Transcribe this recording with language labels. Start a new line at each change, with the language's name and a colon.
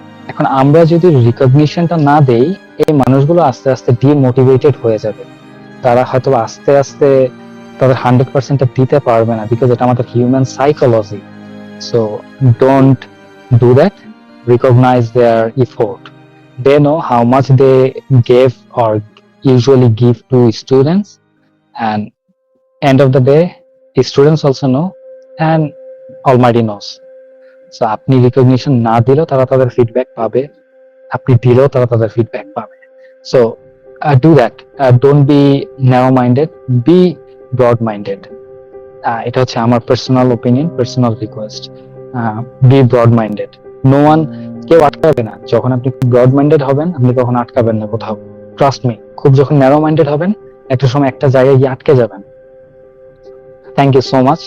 Bangla: এখন আমরা যদি রিকগনিশনটা না দেই, এই মানুষগুলো আস্তে আস্তে ডিমোটিভেটেড হয়ে যাবে। তারা হয়তো আস্তে আস্তে তাদের 100%টা দিতে পারবে না, বিকজ এটা আমাদের human psychology.
English: So don't do that, recognise their effort. They know how much they gave or usually give to students, and end of the day students also know and Almighty knows.
Bangla: So আপনি recognition না দিলেও তারা তাদের feedback পাবে, আপনি দিলেও তারা তাদের ফিডব্যাক পাবে।
English: So do that. Don't be narrow minded, be broad minded.
Bangla: এটা হচ্ছে আমার personal opinion, personal request.
English: Be broad minded. No one,
Bangla: কেউ আটকাবে না। যখন আপনি ব্রড মাইন্ডেড হবেন, আপনি কখন আটকাবেন না কোথাও, ট্রাস্ট মি। খুব যখন ন্যারো মাইন্ডেড হবেন, একটা সময় একটা জায়গায় গিয়ে আটকে যাবেন।
English: Thank you so much.